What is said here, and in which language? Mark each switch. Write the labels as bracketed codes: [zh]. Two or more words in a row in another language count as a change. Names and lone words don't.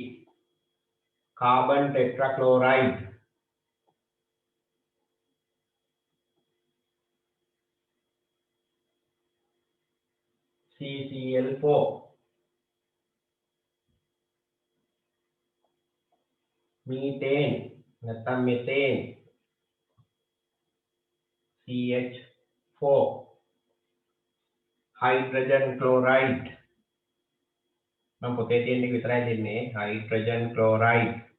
[si] කාබන් ටෙට්‍රාක්ලෝරයිඩ් CCl4. मीथेन නැත්නම් මෙතේන් CH4. [en] hydrogen chloride [si] මම පොතේ තියෙන එක විතරයි දෙන්නේ. [en] hydrogen chloride